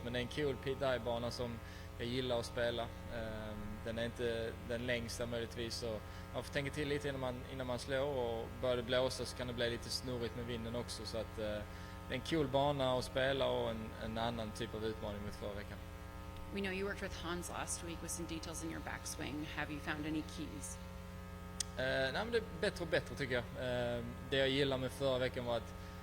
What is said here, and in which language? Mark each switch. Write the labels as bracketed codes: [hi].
[sv] Men det är en cool pit-dive-bana som jag gillar att spela. Den är inte den längsta möjligtvis, så man får tänka till lite innan man slår, och börjar det blåsa så kan det bli lite snurrigt med vinden också, så att det är en cool bana att spela och en annan typ av utmaning mot förra veckan. [en] We know you worked with Hans last week with some details in your backswing. Have you found any keys? [sv] Nej, men det är bättre och bättre tycker jag. Det jag gillar med förra veckan var att